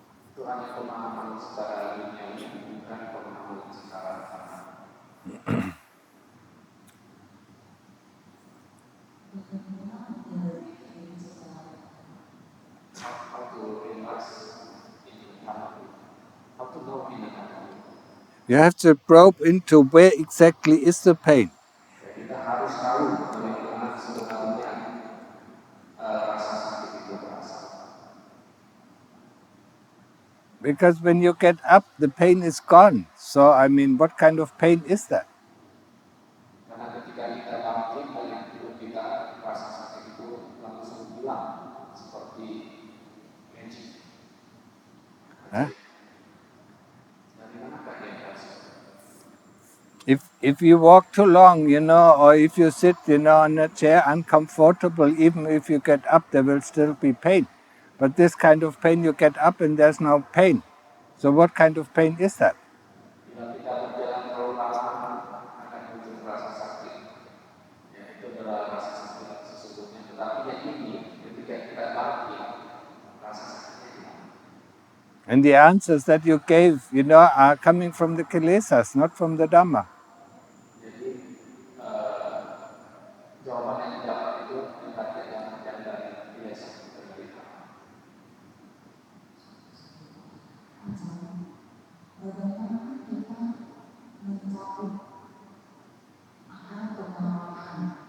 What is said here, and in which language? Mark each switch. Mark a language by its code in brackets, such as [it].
[id] Itu hanya pemahaman secara duniawi, bukan pemahaman secara [en] how to relax in Dhamma, how to know in the Dhamma. You have to probe into where exactly is the pain. [id] Kita harus tahu bagaimana sebenarnya rasa sakit itu berasal. [en] Because when you get up, the pain is gone. So, what kind of pain is that? [id] Karena ketika kita bangkit dari hidup kita, rasa sakit itu langsung hilang seperti magic. Huh? Dari manakah dia berasal? [en] If you walk too long, or if you sit, on a chair uncomfortable, even if you get up, there will still be pain. But this kind of pain, you get up and there's no pain. So what kind of pain is that? [id] Bila kita berjalan terlalu lama akan muncul rasa sakit. Ya, itu adalah rasa sakit sesungguhnya. Tetapi yang ini ketika kita bangkit, rasa sakitnya hilang. [en] And the answers that you gave, are coming from the kilesas, not from the Dhamma. [id] Jadi jawaban yang didapat itu yang dari biasa dari Bagaimana kita mencabut akar pengalaman?